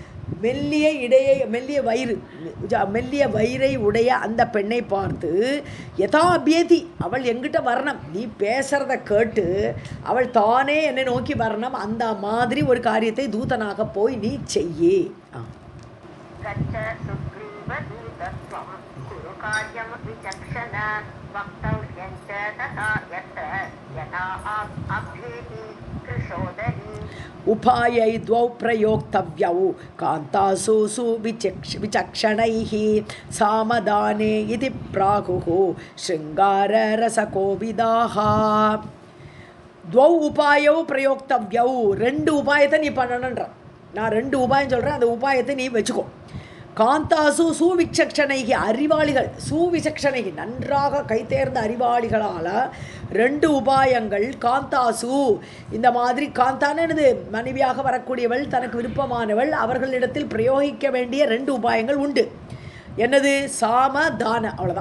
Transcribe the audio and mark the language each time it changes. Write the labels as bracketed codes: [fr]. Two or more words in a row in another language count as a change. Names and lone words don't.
[ta] மெல்லிய வயிறை உடைய அந்த பெண்ணை பார்த்து [sa] यथा अभियेति [ta] அவள் எங்கிட்ட வரணும் நீ பேசுகிறத கேட்டு அவள் தானே என்னை நோக்கி வரணும் அந்த மாதிரி ஒரு காரியத்தை தூதனாக போய் நீ செய்யே [sa] उपायै द्वौ प्रयोक्तव्यौ कान्तासु विचक्षणैः सामदाने इति प्राहुः शृङ्गाररसकोविदाः द्वौ उपायौ प्रयोक्तव्यौ [ta] ரெண்டு உபாயத்தை நீ பண்ணணுன்ற நான் ரெண்டு உபாயம் சொல்கிறேன் அந்த உபாயத்தை நீ வச்சுக்கோ [sa] कान्तासु सुविचक्षणैः [ta] அறிவாளிகள் சுவிசக்ஷணைகி நன்றாக கைத்தேர்ந்த அறிவாளிகளால் ரெண்டு உபாயங்கள் காந்தாசு இந்த மாதிரி காந்தானது மனைவியாக வரக்கூடியவள் தனக்கு விருப்பமானவள் அவர்களிடத்தில் பிரயோகிக்க வேண்டிய ரெண்டு உபாயங்கள் உண்டு என்னது சாமதான அவ்வளோதான்